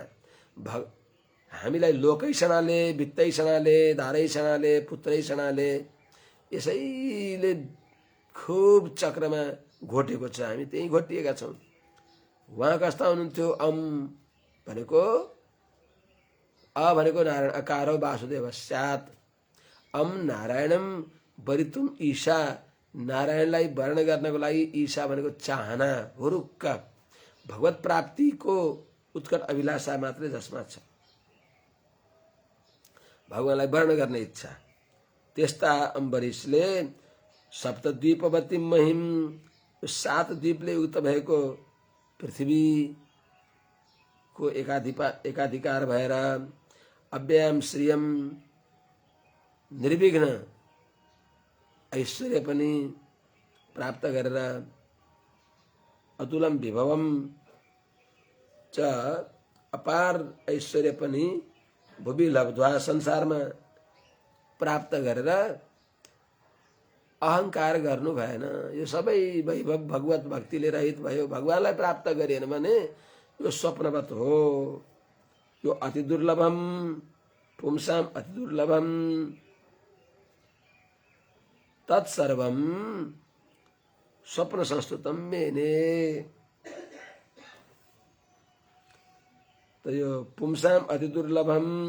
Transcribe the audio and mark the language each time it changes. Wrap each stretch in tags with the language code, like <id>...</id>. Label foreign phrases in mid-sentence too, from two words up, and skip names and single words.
<ne>हामीलाई लोकैषणाले, वित्तैषणाले, धारैषणाले, पुत्रैषणाले, यसैले खूब चक्रमा घोटेको छ। हामी त्यही घोटिएका छौँ। उहाँ कस्ता हुनुहुन्थ्यो? अम भनेको, अ भनेको नारायण,</ne> <sa>अकारो वासुदेव स्यात्। अम नारायणम वरितुम ईशा,</sa> <ne>नारायणलाई वर्ण गर्नको लागि ईशा भनेको चाहना, हुरुक्क, भगवत प्राप्तिको उत्कट अभिलाषा मात्रै जसमा छ, भगवानलाई वर्ण गर्ने इच्छा। त्यस्ता अम्बरीशले</ne> <sa>सप्तद्वीपवती महिम,</sa> <ne>7 द्वीपले युक्त भएको पृथ्वीको एकाधिकार भएर</ne> <sa>अव्ययम श्रियम,</sa> <ne>निर्विघ्न ऐश्वर्य पनि प्राप्त गरेर,</ne> <sa>अतुलम विभवम च,</sa> <ne>अपार ऐश्वर्य पनि</ne> <sa>भुवि लब्ध्वा,</sa> <ne>संसारमा प्राप्त गरेर अहंकार गर्नु भएन। यो सबै वैभव भगवत भक्तिले रहित भयो। भगवानलाई प्राप्त गरिएन भने यो स्वप्नवत हो, यो</ne> <sa>अति दुर्लभम पुंसाम अति दुर्लभम तत्सर्वम स्वप्न संस्तुतम मेने।</sa> <ne>तो यो</ne> <sa>पुंसाम अति दुर्लभम</sa>